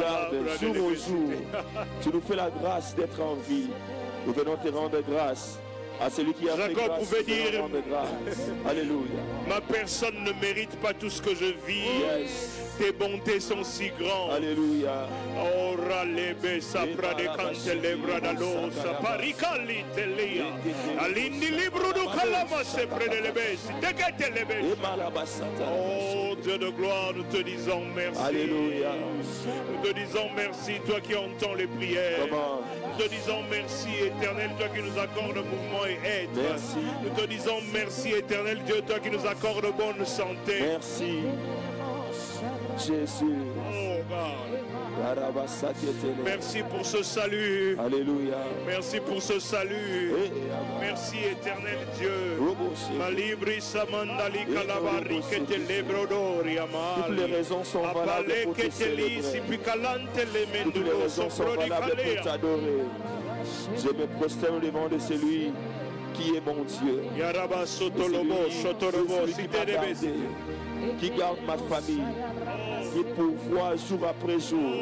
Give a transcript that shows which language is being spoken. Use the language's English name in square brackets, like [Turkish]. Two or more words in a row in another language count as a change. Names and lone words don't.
[French] garde jour au jour. bradelebesite. Tu nous fais la grâce d'être en vie. Nous venons te rendre grâce à celui qui a fait Jacob grâce. pouvait nous venons dire- rendre grâce. Alléluia. Ma personne ne mérite pas tout ce que je vis. Yes. Tes bontés sont si grandes. Alléluia. Ora lebe sapra de cantelebra da losa paricali telia. Alindi libro du calama sempre de lebesi. Tegete Et lebesi. malabasata. Oh Dieu de gloire, nous te disons merci. Alléluia. Nous te disons merci, toi qui entends les prières. Comment? Nous te disons merci, éternel, toi qui nous accordes mouvement et être. Merci. Nous te disons merci, éternel Dieu, toi qui nous accordes bonne santé. Merci. Jésus. [English] Oh God. Arabasatietele. [French] Merci pour ce salut. Alléluia. Merci pour ce salut. Et Merci, éternel Dieu. Roboshe. Malibri samandali kalabari que te lebrodori Toutes les amali. raisons sont valables Apale pour que te te lisi célébrer. picalante le Toutes les mendulo raisons sont soprodi valables pour calea. t'adorer. Je me prosterne devant de celui qui est mon Dieu. Yaraba sotolobo sotorobo Celui qui m'a siterebesi. gardé, qui garde ma famille, qui pourvoit jour après jour.